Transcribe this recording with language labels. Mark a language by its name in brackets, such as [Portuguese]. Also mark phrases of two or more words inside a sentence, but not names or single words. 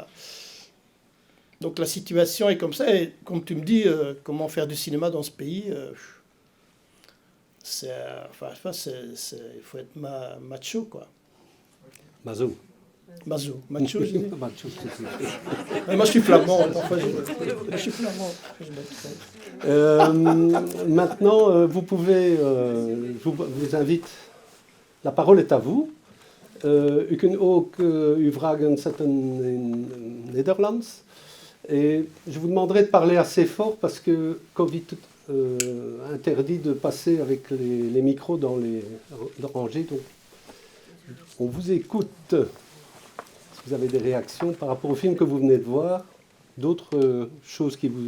[French] Donc la situation est comme ça, et comme tu me dis, comment faire du cinéma dans ce pays, il faut être macho, quoi. Mazo. Macho, je dis. Macho, Moi, je suis flamand, parfois je suis flamand. Maintenant, vous pouvez, je vous invite, la parole est à vous. [Dutch] U kunt ook uw vragen zetten in Nederlands. [French] Et je vous demanderai de parler assez fort parce que Covid interdit de passer avec les micros dans les rangées. Donc, on vous écoute. Si vous avez des réactions par rapport au film que vous venez de voir, d'autres choses qui vous...